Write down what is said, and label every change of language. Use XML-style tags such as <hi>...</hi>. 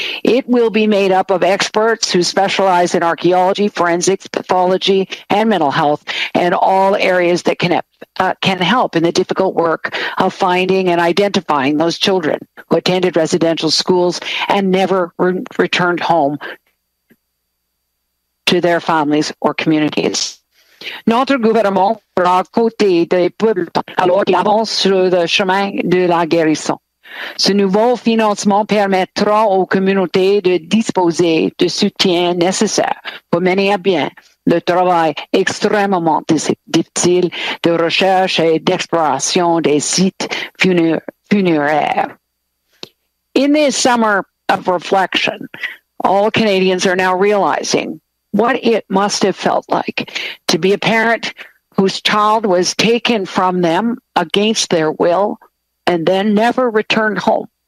<en>It will be made up of experts who specialize in archaeology, forensics, pathology, and mental health, and all areas that can help in the difficult work of finding and identifying those children who attended residential schools and never returned home to their families or communities.</en> <fr>Notre gouvernement sera à côté des peuples alors qu'ils avancent sur le chemin de la guérison. Ce nouveau financement permettra aux communautés de disposer de soutien nécessaire pour mener à bien le travail extrêmement difficile de recherche et d'exploration des sites funéraires.</fr> <en>In this summer of reflection, all Canadians are now realizing what it must have felt like to be a parent whose child was taken from them against their will and then never returned home.</en>